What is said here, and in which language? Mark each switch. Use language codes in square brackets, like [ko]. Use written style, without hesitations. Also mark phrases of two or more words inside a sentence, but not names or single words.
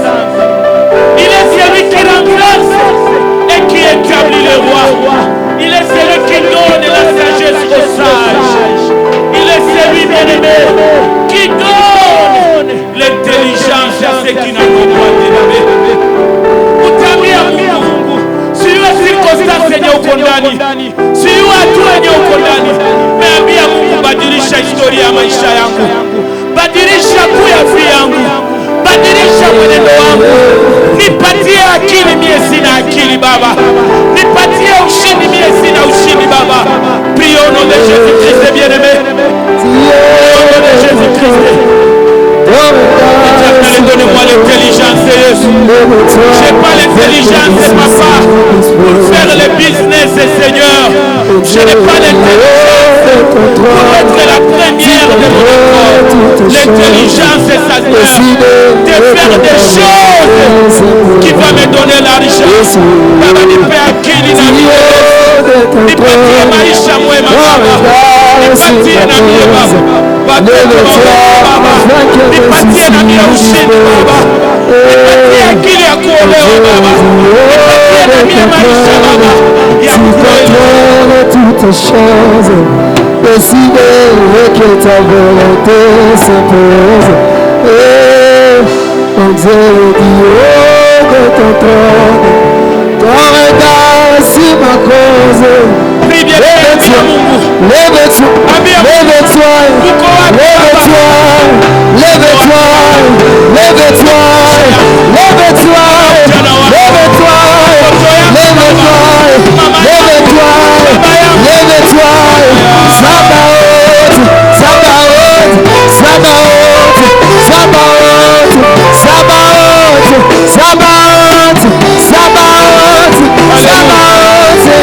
[fr] Il est celui qui renverse et qui établit les rois. Il est celui qui donne la sagesse aux sages. Il est celui, bien-aimé, qui donne l'intelligence à ceux qui n'ont pas, bien-aimé. [sw] Utamia Mungu, siwe circonstance yenye uko ndani, siwe hatua yenye uko ndani. Naambia Mungu, badilisha historia ya maisha yangu, badilisha kuyafi yangu, badilisha mwenendo wangu, nipatie akili mie sina akili Baba, nipatie ushindi mie sina ushindi Baba. [fr] Prions au nom de Jésus-Christ bien-aimé, au nom de Jésus-Christ. Donnez-moi l'intelligence, Jésus. Je n'ai pas l'intelligence, papa, pour faire le business, Seigneur. Je n'ai pas l'intelligence pour être la première de mon corps. L'intelligence, ça de faire des choses qui vont me donner l'argent. [sw] Baba, nipe akili na nipatie maisha mwema Baba, nipatie na mie Baba, nipatie na mie ushindi Baba, nipatie akili ya kuolewa Baba, nipatie na mie maisha Baba ya kuolewa [fr] toutes choses. Décider que ta volonté s'impose. Et mon Dieu dit haut de ton trône, ton regard sur ma cause. Lève-toi, lève-toi, lève-toi, lève-toi, lève-toi, lève-toi, lève-toi, lève-toi, lève-toi, lève-toi, lève-toi, Sabaoth, Sabaoth, Sabaoth, Sabaoth, Sabaoth, Sabaoth, Sabaoth, Sabaoth,